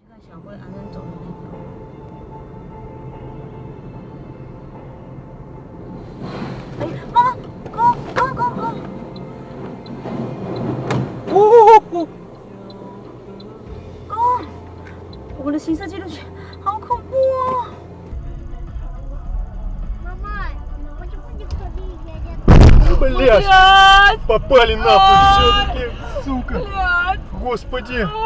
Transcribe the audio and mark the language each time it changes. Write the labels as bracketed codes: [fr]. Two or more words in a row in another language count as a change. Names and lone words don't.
[zh] 脚会安然走的那条。哎，妈， [en] go！go！ [zh] 我的行车记录器好恐怖哦！ [ru] Мама, почему никто не едет? Блядь! Попали нахуй все-таки, сука! Господи!